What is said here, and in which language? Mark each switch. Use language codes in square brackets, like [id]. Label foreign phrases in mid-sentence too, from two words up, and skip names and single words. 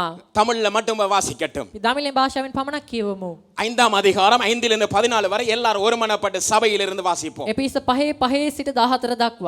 [ta] தமிழ்ல மட்டும் வாசிக்கட்டும். [si] දමිළෙන් භාෂාවෙන් පමණක් කියවමු. [ta] 5ஆம் அதிகாரம் 5லிருந்து 14 வரை எல்லாரும் ஒருமனப்பட்டு சபையிலிருந்து வாசிப்போம். [si] එපිස 5 සිට 14 දක්වා.